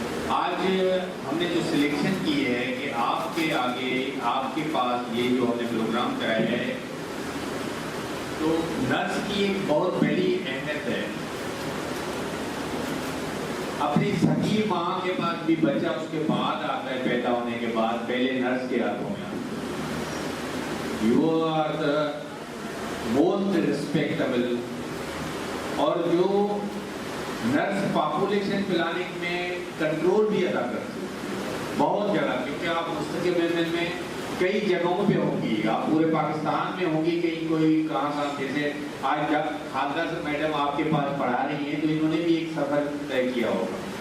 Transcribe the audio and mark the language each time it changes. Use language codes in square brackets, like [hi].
[ur] آج ہم نے جو سلیکشن کی ہے کہ آپ کے آگے, آپ کے پاس یہ جو ہم نے پروگرام کرایا ہے, تو نرس کی ایک بہت بڑی اہمیت ہے. اپنی سگی ماں کے پاس بھی بچہ اس کے بعد آتا ہے, پیدا ہونے کے بعد پہلے نرس کے ہاتھوں میں. [en] You are the most respectable. [ur] اور جو نرس پاپولیشن پلاننگ میں کنٹرول بھی ادا کرتی ہے بہت جگہ, کیونکہ آپ مستقبل میں کئی جگہوں پہ ہوں گی, آپ پورے پاکستان میں ہوں گی, کہیں کوئی کہاں جیسے آج حاضرہ سے میڈم آپ کے پاس پڑھا رہی ہیں تو انہوں نے بھی ایک سفر طے کیا ہوگا.